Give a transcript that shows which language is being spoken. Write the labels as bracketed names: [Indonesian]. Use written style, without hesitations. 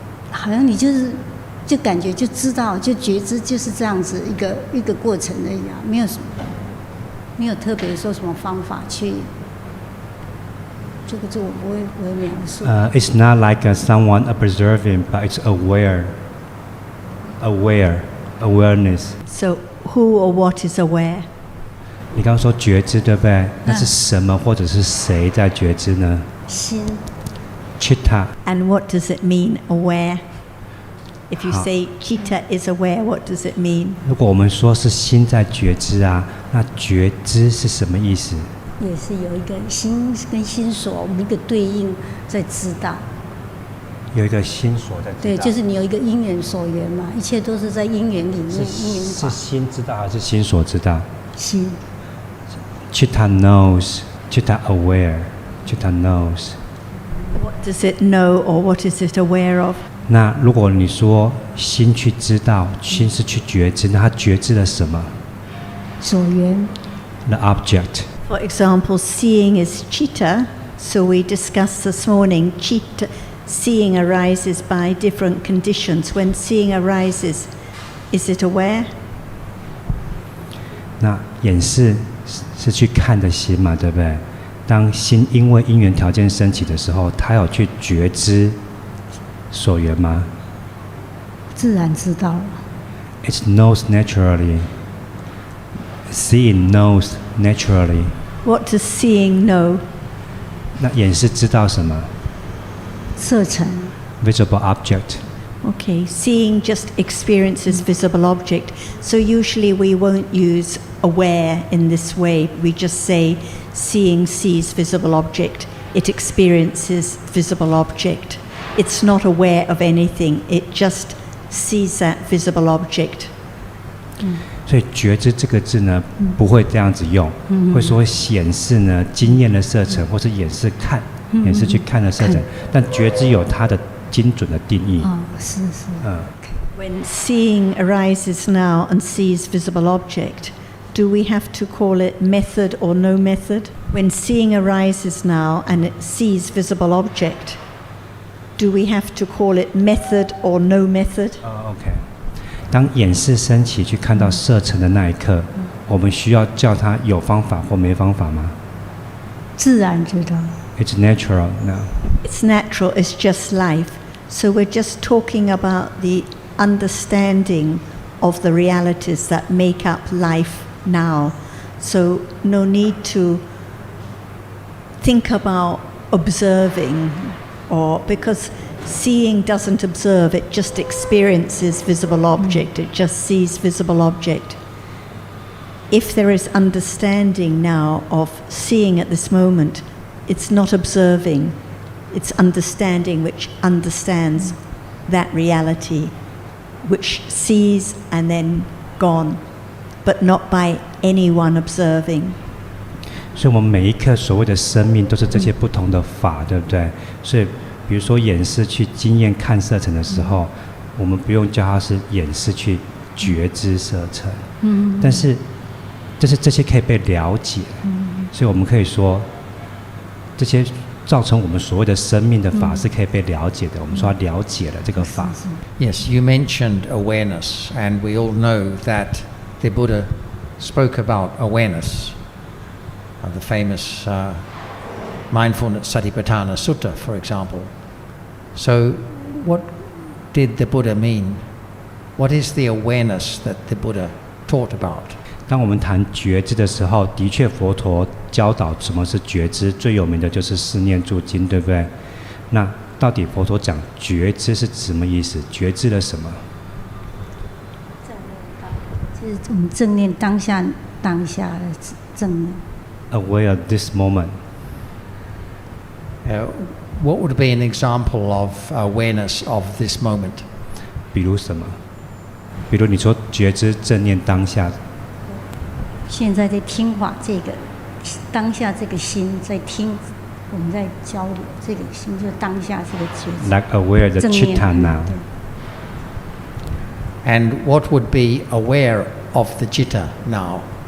[Chinese] 好像你就感觉就知道，就觉知就是这样子一个过程而已啊，没有特别说什么方法去。这个我不会描述。 [English] It's not like someone observing, but it's awareness. So who or what is aware? [Chinese] 你刚刚说觉知，对不对？那是什么或者是谁在觉知呢？心。 [Pali] Chitta. [English] And what does it mean, aware? If you say Chitta is aware, what does it mean? [Chinese] 如果我们说是心在觉知啊，那觉知是什么意思？也是有一个心跟心所，我们一个对应在知道。有一个心所在知道。对，就是你有一个因缘所缘嘛，一切都是在因缘里面。是心知道还是心所知道？心。 [English] Chitta knows, Chitta aware, Chitta knows. What does it know or what is it aware of? [Chinese] 那如果你说心去知道，心是去觉知，那它觉知了什么？所缘。 [English] The object. For example, seeing is Chitta. So we discussed this morning, Chitta, seeing arises by different conditions. When seeing arises, is it aware? [Chinese] 那眼识是去看的心嘛，对不对？当心因为因缘条件升起的时候，它有去觉知所缘吗？自然知道了。 [English] It knows naturally. Seeing knows naturally. What does seeing know? [Chinese] 那眼识知道什么？色尘。 [English] Visible object. Okay, seeing just experiences visible object. So usually we won't use aware in this way. We just say seeing sees visible object. It experiences visible object. It's not aware of anything. It just sees that visible object. [Chinese] 所以觉知这个字呢，不会这样子用，会说显示呢经验的色尘，或是眼识看，眼识去看的色尘。但觉知有它的精准的定义。是。 [English] When seeing arises now and sees visible object, do we have to call it method or no method? When seeing arises now and it sees visible object, do we have to call it method or no method? OK。 [Chinese] 当眼识升起去看到色尘的那一刻，我们需要叫它有方法或没方法吗？自然知道。 [English] It's natural now. It's natural, it's just life. So we're just talking about the understanding of the realities that make up life now. So no need to think about observing, or because seeing doesn't observe, it just experiences visible object, it just sees visible object. If there is understanding now of seeing at this moment, it's not observing, it's understanding which understands that reality, which sees and then gone, but not by anyone observing. [Chinese] 所以我们每一刻所谓的生命都是这些不同的法，对不对？所以比如说眼识去经验看色尘的时候，我们不用叫它是眼识去觉知色尘，但是这些可以被了解，所以我们可以说这些造成我们所谓的生命的法是可以被了解的。我们说了解了这个法。 [English] Yes, you mentioned awareness, and we all know that the Buddha spoke about awareness. The famous Mindfulness Satipatthana Sutta, for example. So, what did the Buddha mean? What is the awareness that the Buddha taught about? [Chinese] 当我们谈觉知的时候，的确佛陀教导什么是觉知，最有名的就是四念住经，对不对？那到底佛陀讲觉知是什么意思？觉知了什么？就是我们正念当下的正念。 [English] Aware of this moment. What would be an example of awareness of this moment? [Chinese] 比如什么？比如你说觉知正念当下。现在在听话，这个当下这个心在听，我们在交流，这个心就是当下这个觉知。 [English] Like aware the [Chinese] 正念 [English] chitta now. And what would be aware of the citta now?